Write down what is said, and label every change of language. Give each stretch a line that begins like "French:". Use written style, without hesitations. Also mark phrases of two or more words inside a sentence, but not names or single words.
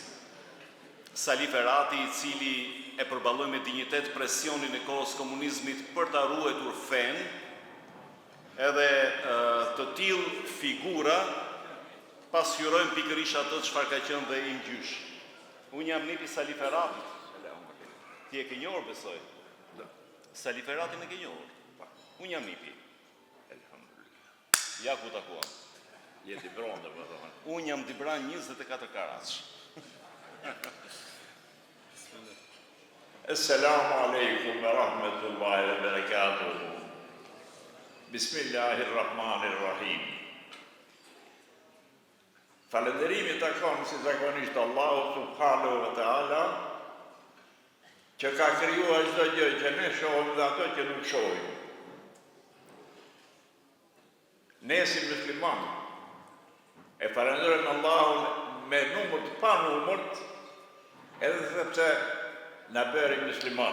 Albanian: Sali Ferati, i cili e përballoi me dinjitet presionin e kohës komunizmit për ta ruajtur fen, edhe të tillë figura pasqyrojnë pikërisht atë çfarë ka qenë dhe i gjysh. Unë jam nipi Sali Feratit. Ti e ke njohur, besoj? Sali Feratin e ke njohur? Unë jam nipi. Ja ku takuam. Je Dibran, do të thonë. Unë jam Dibran 24 karatsh.
Arabic: السلام عليكم ورحمة الله وبركاته. Bismillahirrahmanirrahim.
Albanian: Falënderimi takon si zakonisht Allahu
Arabic: سبحانه وتعالى,
Albanian: që ka krijuar çdo gjë që ne shohim dhe ato që nuk shohim. Ne si musliman e falenderojmë Allahun me numër të panumërt, edhe sepse na bëri musliman.